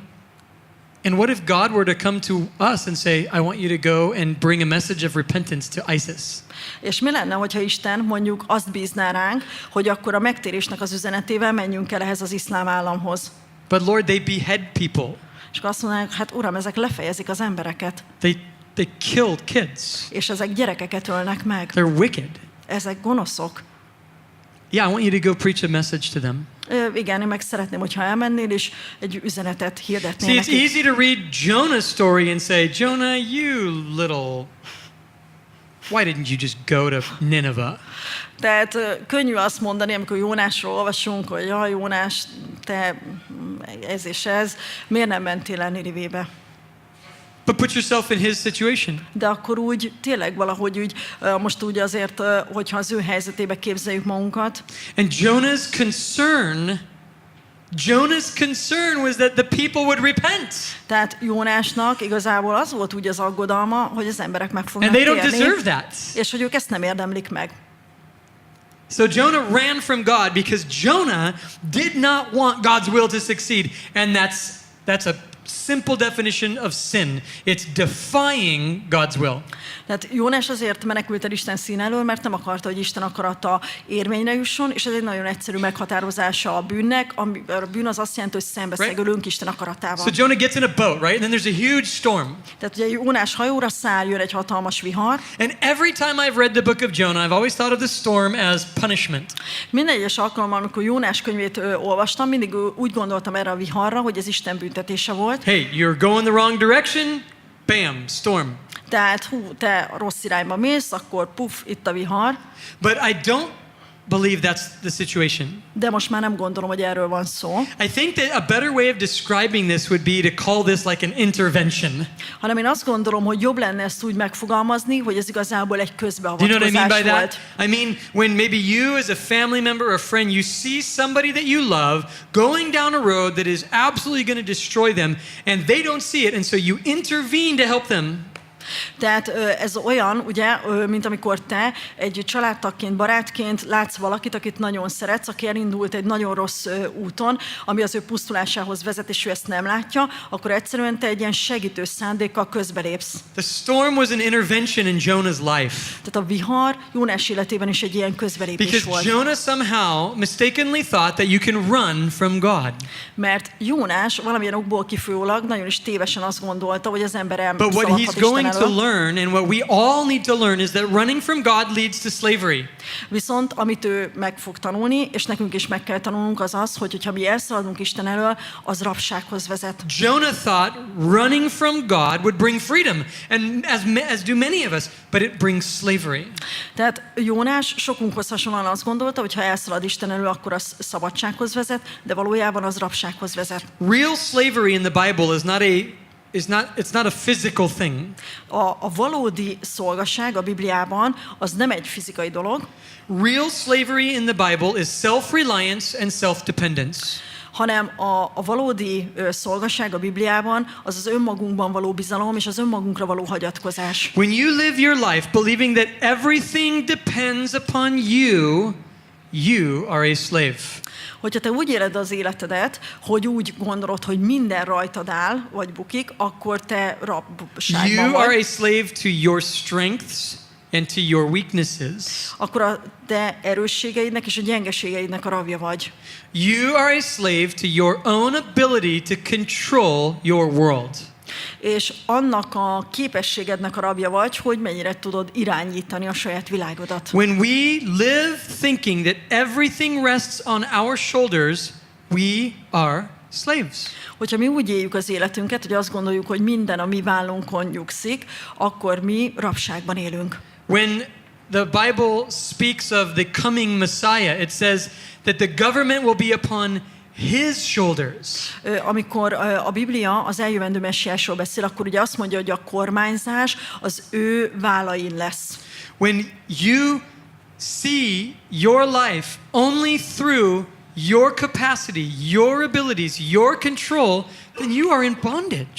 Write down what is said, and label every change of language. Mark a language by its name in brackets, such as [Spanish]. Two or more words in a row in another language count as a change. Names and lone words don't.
[English] And what if God were to come to us and say, I want you to go and bring a message of repentance to ISIS? [Hungarian] És mi lenne, hogyha Isten mondjuk azt bízná ránk, hogy akkor a megtérésnek az üzenetével menjünk el ehhez az iszlám államhoz? [English] But Lord, they behead people. [Hungarian] És azt mondanák, hát Uram, ezek lefejezik az embereket. [English] They killed kids. [Hungarian] És ezek gyerekeket ölnek meg. [English] They're wicked. [Hungarian] Ezek gonoszok. [English] Yeah, I want you to go preach a message to them. [Hungarian] Igen, én meg szeretném, hogyha elmennél, és egy üzenetet hirdetnél [English] See, [Hungarian] nekik. [English] it's easy to read Jonah's story and say, Jonah, you little... Why didn't you just go to Nineveh? [Hungarian] Tehát könnyű azt mondani, amikor Jónásról olvasunk, hogy jaj, Jónás, te ez és ez, miért nem mentél el Ninivébe? [English] But put yourself in his situation. [Hungarian] De akkor úgy tényleg valahogy úgy, most úgy azért, hogyha az ő helyzetébe képzeljük magunkat. [English] And Jonah's concern was that the people would repent. [Hungarian] Tehát Jónásnak igazából az volt úgy az aggodalma, hogy az emberek meg fognak [English] And they don't [Hungarian] térni, [English] deserve that. [Hungarian] és hogy ők ezt nem érdemlik meg. [English] So Jonah ran from God because Jonah did not want God's will to succeed, and that's a simple definition of sin. It's defying God's will. [Hungarian] Tehát Jónás azért menekült el Isten szín elől, mert nem akarta, hogy Isten akarata érvényre jusson, és ez egy nagyon egyszerű meghatározása a bűnnek. A bűn az azt jelenti, hogy szembeszegülünk Isten akaratával. [English] So Jonah gets in a boat, right? And then there's a huge storm. [Hungarian] Tehát ugye Jónás hajóra száll, jön egy hatalmas vihar. [English] And every time I've read the book of Jonah, I've always thought of the storm as punishment. [Hungarian] Minden egyes alkalommal, amikor Jónás könyvét olvastam, mindig úgy gondoltam erre a viharra, hogy ez Isten büntetése volt. [English] Hey, you're going the wrong direction, bam, storm. [Hungarian] Tehát, te rossz irányba mész, akkor puff, itt a vihar. [English] But I don't believe that's the situation. [Hungarian] De most már nem gondolom, hogy erről van szó. [English] I think that a better way of describing this would be to call this like an intervention. [Hungarian] Hanem én azt gondolom, hogy jobb lenne ezt úgy megfogalmazni, hogy ez igazából egy [English] Do you know [Hungarian] közbeavatkozás [English] what I mean by [Hungarian] volt. [English] that? I mean, when maybe you as a family member or a friend, you see somebody that you love going down a road that is absolutely going to destroy them, and they don't see it, and so you intervene to help them. [Hungarian] Tehát ez olyan, ugye, mint amikor te egy családtagként, barátként látsz valakit, akit nagyon szeretsz, aki elindult egy nagyon rossz úton, ami az ő pusztulásához vezet, és ő ezt nem látja, akkor egyszerűen te egy ilyen segítő szándékkal közbelépsz. [English] The storm was an intervention in Jonah's life. [Hungarian] Tehát a vihar Jónás életében is egy ilyen közbelépés [English] Because [Hungarian] volt. [English] Jonah somehow mistakenly thought that you can run from God. [Hungarian] Mert Jónás valamilyen okból kifolyólag nagyon is tévesen azt gondolta, hogy az ember [English] But what he's [Hungarian] elszaladhat [English] going [Hungarian] Isten [English] to [Hungarian] elől. [English] learn and what we all need to learn is that running from God leads to slavery. [Hungarian] Viszont amit ő meg fog tanulni, és nekünk is meg kell tanulnunk, az az, hogy ha mi elszaladunk Isten elől, az rabsághoz vezet. [English] Jonah thought running from God would bring freedom, and as do many of us, but it brings slavery. [Hungarian] Tehát Jónás sokunkhoz hasonlóan azt gondolta, hogy ha elszalad Isten elől, akkor az szabadsághoz vezet, de valójában az rabsághoz vezet. [English] Real slavery in the Bible it's not a physical thing. [Hungarian] A valódi szolgaság a Bibliában az nem egy fizikai dolog, [English] Real slavery in the Bible is self-reliance and self-dependence. [Hungarian] hanem a valódi szolgaság a Bibliában az az önmagunkban való bizalom és az önmagunkra való hagyatkozás. [English] When you live your life believing that everything depends upon you, you are a slave. [Hungarian] Hogyha te úgy éled az életedet, hogy úgy gondolod, hogy minden rajtad áll, vagy bukik, akkor te rabságban [English] You are [Hungarian] vagy. [English] a slave to your strengths and to your weaknesses. [Hungarian] Akkor a te erősségeidnek és a gyengeségeidnek a rabja vagy. [English] You are a slave to your own ability to control your world. [Hungarian] És annak a képességednek a rabja vagy, hogy mennyire tudod irányítani a saját világodat. [English] When we live thinking that everything rests on our shoulders, we are slaves. [Hungarian] Hogyha mi úgy éljük az életünket, hogy azt gondoljuk, hogy minden a mi vállunkon nyugszik, akkor mi rabságban élünk. [English] When the Bible speaks of the coming Messiah, it says that the government will be upon his shoulders. [Hungarian] Amikor a Biblia az eljövendő messiásról beszél, akkor ugye azt mondja, hogy a kormányzás az ő vállain lesz. [English] When you see your life only through your capacity, your abilities, your control, then you are in bondage.